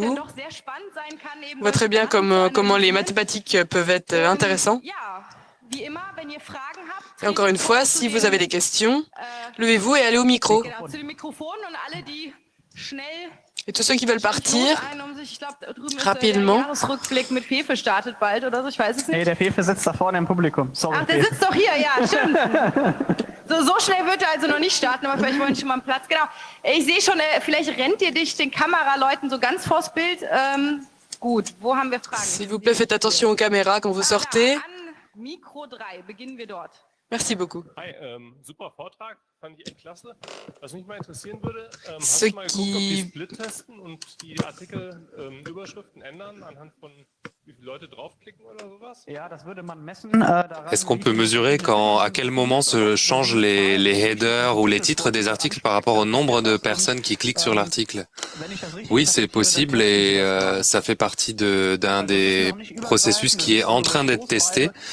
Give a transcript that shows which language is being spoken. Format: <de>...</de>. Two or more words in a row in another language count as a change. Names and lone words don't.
<fr>On voit très bien comment les mathématiques peuvent être intéressants. Et encore une fois, si vous avez des questions, levez-vous et allez au micro. Et tous ceux qui veulent partir, rapidement.</fr> <de>Nee, der Fefe sitzt da vorne im Publikum. Sorry. Ach, der sitzt doch hier, ja, stimmt. So schnell wird er also noch nicht starten, aber vielleicht wollen Sie schon mal einen Platz. Genau. Ich sehe schon, vielleicht rennt ihr dich den Kameraleuten so ganz vors Bild. Gut, wo haben wir Fragen?</de> <fr>S'il vous plaît, faites attention aux caméras quand vous sortez.</fr> <de>Mikro 3, beginnen wir dort.</de> <fr>Merci beaucoup.</fr> <de>Hi, super Vortrag, fand ich echt klasse. Was mich mal interessieren würde, hast du mal geguckt, ob die Split testen und die Artikelüberschriften ändern anhand von wie viele Leute draufklicken oder sowas?</de> <fr>Est-ce qu'on peut mesurer à quel moment se changent les headers ou les titres des articles par rapport au nombre de personnes qui cliquent sur l'article? Oui, c'est possible et ça fait partie d'un des processus qui est en train d'être testé.</fr>